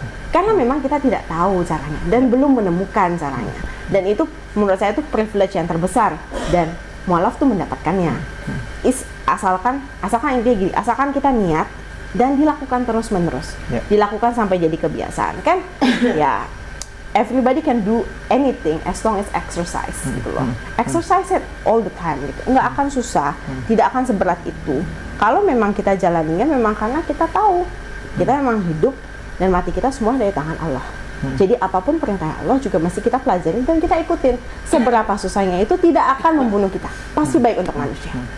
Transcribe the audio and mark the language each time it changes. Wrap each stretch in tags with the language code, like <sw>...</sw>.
<id>Karena memang kita tidak tahu caranya dan belum menemukan caranya. Dan itu menurut saya itu privilege yang terbesar dan mualaf tuh mendapatkannya. Asalkan intinya gini, asalkan kita niat dan dilakukan terus-menerus. Dilakukan sampai jadi kebiasaan kan?</id> <en>Ya, everybody can do anything as long as exercise</en> <id>gitu loh.</id> <en>Exercise it all the time</en> <id>gitu. Nggak akan susah, tidak akan seberat itu. Kalau memang kita jalaninya memang karena kita tahu kita memang hidup dan mati kita semua dari tangan Allah. Jadi apapun perintah Allah juga mesti kita pelajarin dan kita ikutin. Seberapa susahnya itu tidak akan membunuh kita. Pasti baik untuk manusia.</id>